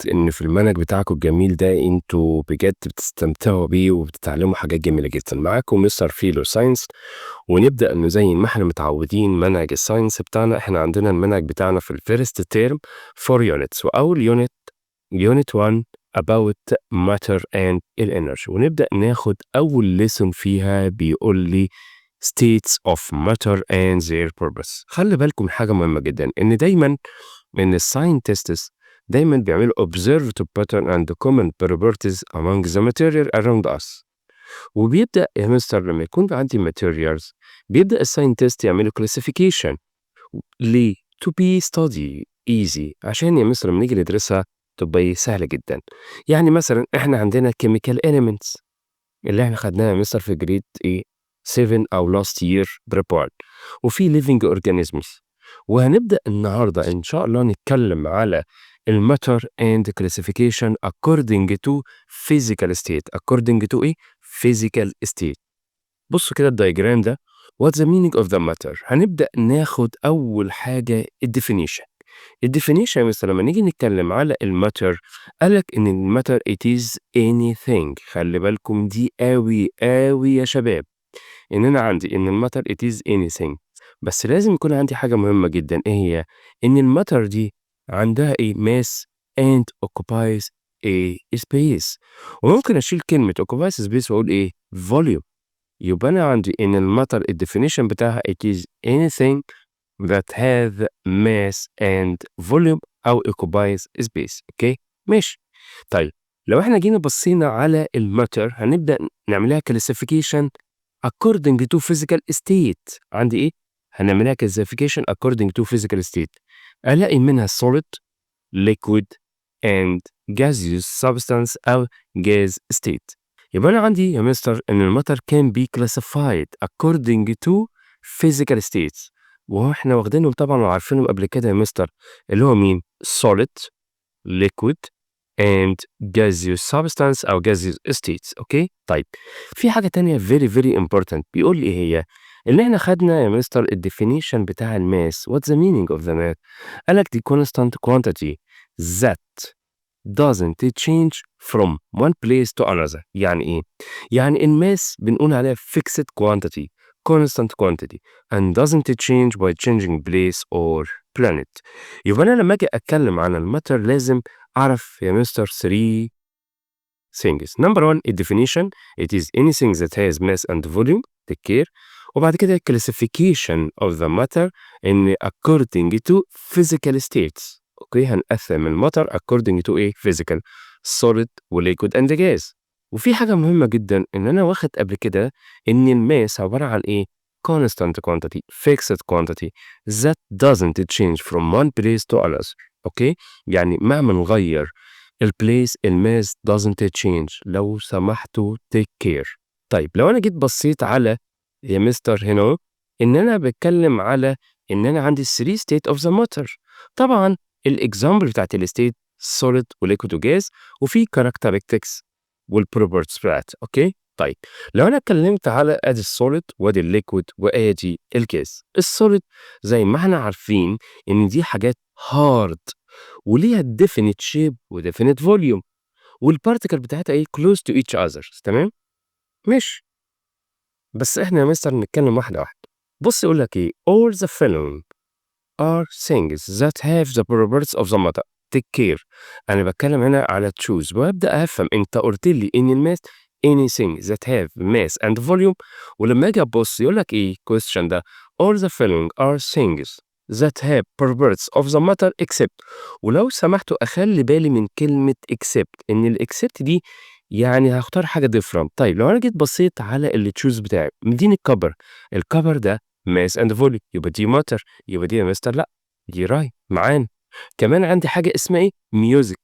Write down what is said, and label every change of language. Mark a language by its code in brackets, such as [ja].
[ar] إن في المنهج بتاعكم الجميل ده انتوا بجد بتستمتعوا بيه وبتتعلموا حاجات جميلة جدا. معاكم مستر فيلو ساينس، ونبدأ إنه زي ما احنا متعودين منهج الساينس بتاعنا. احنا عندنا المنهج بتاعنا في الفيرست تيرم 4 يونتس، وأول يونت 1 [en] about matter and energy. [ar] ونبدأ ناخد أول lesson فيها، بيقول لي [en] states of matter and their purpose. [ar] خلي بالكم حاجة مهمة جدا، إن دايما إن الساينتستس دايما بيعملوا [en] observe to pattern and common properties among the material around us. [ar] وبيبدأ يا مستر لما يكون عندي materials، بيبدأ الساينتست يعملوا classification. ليه؟ [en] to be study easy، [ar] عشان يا مستر لما نيجي ندرسها تبقى سهلة جدا. يعني مثلا احنا عندنا [en] chemical elements [ar] اللي احنا خدناها يا مستر في جريد ايه 7 او [en] last year report، [ar] وفي [en] living organisms. [ar] وهنبدأ النهاردة ان شاء الله نتكلم على الماتر [en] and classification according to physical state. according to ايه physical state. [ar] بصوا كده الدايجرام ده. [en] What's the meaning of the matter؟ [ar] هنبدأ ناخد أول حاجة الديفينيشن. الديفينيشن مثلا لما نيجي نتكلم على الماتر، قالك إن الماتر [en] it is anything. [ar] خلي بالكم دي قوي قوي يا شباب، إن أنا عندي إن الماتر [en] it is anything، [ar] بس لازم يكون عندي حاجة مهمة جدا. إيه هي؟ إن الماتر دي عندها إيه [en] mass and occupies a space. [ar] وممكن أشيل كلمة [en] occupies space [ar] وأقول إيه volume. يبقى أنا عندي إن الماتر الديفينيشن بتاعها [en] it is anything that has mass and volume أو occupies space. [ar] أوكي؟ ماشي. طيب لو إحنا جينا بصينا على الماتر، هنبدأ نعملها [en] classification according to physical state. عندي إيه؟ هنعملها classification according to physical state. [ar] ألاقي منها [en] solid, liquid and gaseous substance أو gas state. [ar] يبقى أنا عندي يا مستر إن الماتر [en] can be classified according to physical states، [ar] وإحنا واخدينهم طبعا وعارفينهم قبل كده يا مستر، اللي هو مين؟ [en] solid, liquid and gaseous substance أو gaseous states. [ar] أوكي؟ طيب في حاجة تانية [en] very very important، [ar] بيقول لي إيه هي؟ إن إحنا خدنا يا مستر الديفينيشن بتاع الماس. [en] what's the meaning of the mass؟ [ar] قالك دي [en] constant quantity that doesn't change from one place to another. [ar] يعني إيه؟ يعني الماس بنقول عليها [en] fixed quantity, constant quantity and doesn't change by changing place or planet. [ar] يبقى أنا لما أجي أتكلم عن الماتر لازم أعرف يا مستر 3 things. [en] Number one definition. It is anything that has mass and volume. take care. [ar] وبعد كده [en] classification of the matter in according to physical states. [ar] اوكي هنقسم الماتر [en] according to ايه physical solid وليكويد and gas. [ar] وفي حاجة مهمة جدا، ان انا واخد قبل كده ان الماس عبارة عن ايه [en] constant quantity fixed quantity that doesn't change from one place to another. [ar] اوكي يعني مهما نغير البليس الماس [en] doesn't change. [ar] لو سمحتوا [en] take care. [ar] طيب لو انا جيت بصيت على يا مستر هنا، ان انا بتكلم على ان انا عندي 3 state of the matter. طبعا الاكزامبل بتاعت الستيت [en] solid [ar] وليكويد وجاز، وفي characteristics والبروبرتيز بتاعت. اوكي طيب لو انا اتكلمت على ادي السوليد وادي الليكويد وادي الجاز. السوليد زي ما احنا عارفين ان دي حاجات هارد وليها [en] definite shape [ar] وdefinite volume، والبارتيكل بتاعتها ايه [en] close to each other. [ar] تمام ماشي. بس احنا يا مستر نتكلم واحده واحده. بص يقول لك ايه [en] all the following are things that have the properties of the matter. take care. [ar] أنا بتكلم هنا على choose، وأبدأ أفهم أنت قلت لي إن الماس [en] anything that have mass and volume. [ar] ولما أجي أبص يقول لك إيه [en] question ده all the following are things that have properties of the matter except. [ar] ولو سمحتوا أخلي بالي من كلمة except، إن ال except دي يعني هختار حاجة different. طيب لو أنا جيت بصيت على اللي choose بتاعي مديني الكبر، الكبر ده [en] mass and volume، [ar] يبقى دي matter. يبقى دي يا مستر لا دي راي معانا. كمان عندي حاجة اسمها ايه ميوزك.